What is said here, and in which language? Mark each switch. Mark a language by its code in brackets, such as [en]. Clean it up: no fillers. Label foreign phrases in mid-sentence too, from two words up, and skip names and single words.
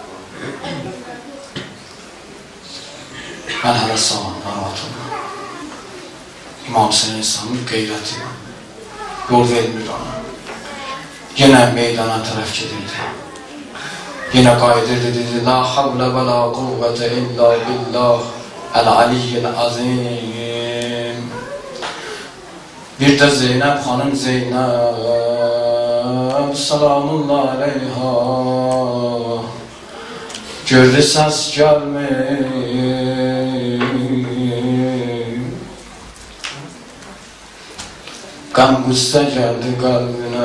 [az] Mən hələ sağam, narahat olma. İmam Hüseyin İslam'ın qeyrəti yol vermir ona. Yenə meydana tərəf gedirdi. Yenə qayıdırdı, dedi, [ar] لا حول ولا قوة إلا بالله العلي العظيم. [az] Bir də Zeynəb xanım Zeynəb, [ar] سلام الله عليها, [az] gördü səs gəlmir, qəm qüssə gəldi qəlbinə.